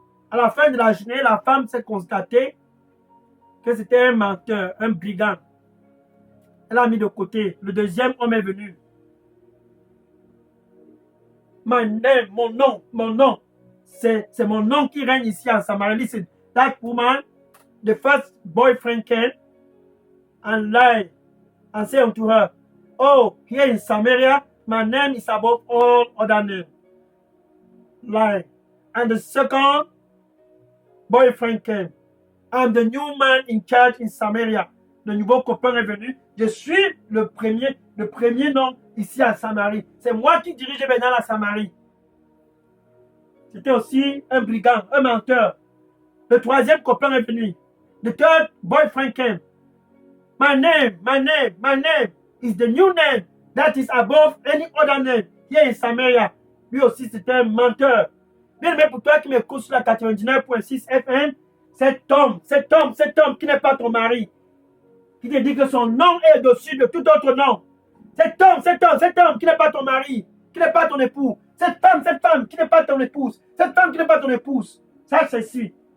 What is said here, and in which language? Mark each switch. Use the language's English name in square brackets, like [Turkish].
[French] À la fin de la journée, la femme s'est constatée que c'était un menteur, un brigand. Elle a mis de côté. Le deuxième homme est venu. [English] My name, [French] mon nom. C'est mon nom qui règne ici en Samarie. [English] Listen, that woman, the first boyfriend came and lied and said unto her, oh, here in Samaria, my name is above all other names. Lie. And the second boyfriend came. I'm the new man in charge in Samaria. [French] Le nouveau copain est venu. Je suis le premier nom ici à Samarie. C'est moi qui dirige maintenant la Samarie. C'était aussi un brigand, un menteur. Le troisième copain est venu. [English] The third boyfriend came. My name is the new name that is above any other name here in Samaria. [French] Lui aussi, c'était un menteur. Bien aimé, pour toi qui m'écoutes sur la 99.6 FM, cet homme qui n'est pas ton mari, qui te dit que son nom est au-dessus de tout autre nom. Cet homme qui n'est pas ton mari, qui n'est pas ton époux. Cette femme qui n'est pas ton épouse. Cette femme qui n'est pas ton épouse. Sache ceci.